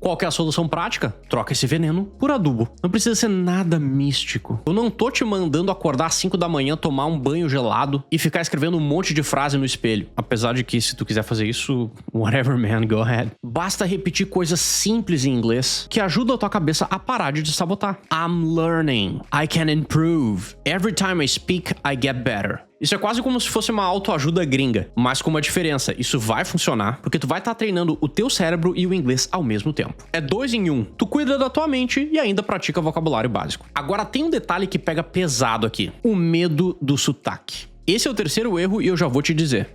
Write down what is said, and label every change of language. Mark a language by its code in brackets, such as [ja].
[pt] Qual que é a solução prática? Troca esse veneno por adubo. Não precisa ser nada místico. Eu não tô te mandando acordar às 5 da manhã, tomar um banho gelado e ficar escrevendo um monte de frase no espelho. Apesar de que se tu quiser fazer isso, [en] whatever man, go ahead. [pt] Basta repetir coisas simples em inglês que ajudam a tua cabeça a parar de te sabotar. [en] I'm learning. I can improve. Every time I speak, I get better. [pt] Isso é quase como se fosse uma autoajuda gringa, mas com uma diferença. Isso vai funcionar porque tu vai estar treinando o teu cérebro e o inglês ao mesmo tempo. É 2 em 1. Tu cuida da tua mente e ainda pratica vocabulário básico. Agora tem um detalhe que pega pesado aqui. O medo do sotaque. Esse é o terceiro erro e eu já vou te dizer.